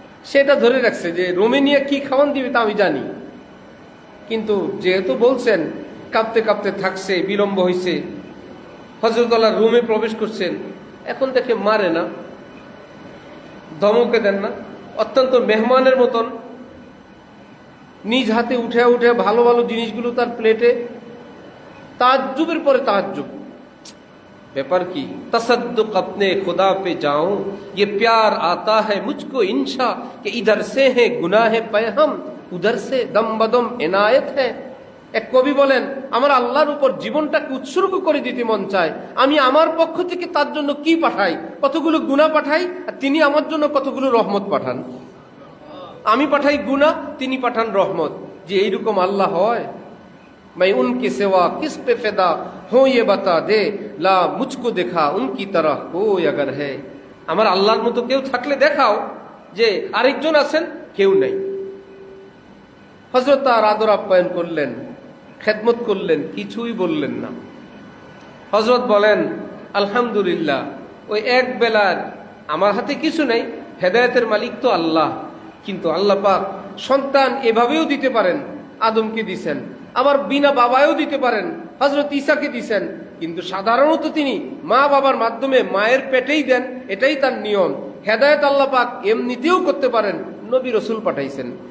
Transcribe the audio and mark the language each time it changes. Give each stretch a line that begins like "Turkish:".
Bangla: সেটা ধরে রাখছে যে রুমে নিয়ে কি খাওয়ান দিবে তা আমি জানি, কিন্তু যেহেতু বলছেন কাঁপতে কাঁপতে থাকছে, বিলম্ব হয়েছে, হযরতুল্লাহ রুমে প্রবেশ করছেন, এখন দেখে মারে না, ধমকে দেন না, অত্যন্ত মেহমানের মতন নিজ হাতে উঠে উঠে ভালো ভালো জিনিসগুলো তার প্লেটে, তাজ্জুবের পরে তাজ্জুব। ব্যাপার কি?
Hindi: তসদ্দুক अपने खुदा पे जाऊं, ये प्यार आता है मुझको इंशा कि इधर से है गुनाह पैहम, उधर से दम बदम इनायत है।
Bangla: এক কবি বলেন, আমার আল্লাহর উপর জীবনটাকে উৎসর্গ করে দিতে মন চায়, আমি আমার পক্ষ থেকে তার জন্য কি পাঠাই, কতগুলো গুনাহ পাঠাই, আর তিনি আমার জন্য কতগুলো রহমত পাঠান। আমি পাঠাই গুনাহ, তিনি পাঠান রহমত। যে এইরকম আল্লাহ হয়,
Hindi: मैं उनके सिवा किस पे फिदा हो ये बता दे, ला मुझको देखा उनकी तरह कोई अगर है।
Bangla: আমার আল্লাহর মতো কেউ থাকলে দেখাও যে আরেকজন আছেন, কেউ নেই। হযরত তার আদর আপ্যায়ন করলেন, খেদমত করলেন, কিছুই বললেন না। হযরত বলেন, আলহামদুলিল্লাহ, ওই এক বেলার আমার হাতে কিছু নেই, হেদায়েতের মালিক তো আল্লাহ, কিন্তু আল্লাহ পাক সন্তান এভাবেও দিতে পারেন, আদমকে দিছেন, আবার বিনা বাবায়ও দিতে পারেন, হযরত ঈসাকে দিছেন, কিন্তু সাধারণত তিনি মা বাবার মাধ্যমে মায়ের পেটেই দেন, এটাই তার নিয়ম। হেদায়েত আল্লাহ পাক এমনিতেও করতে পারেন, নবী রাসূল পাঠাইছেন।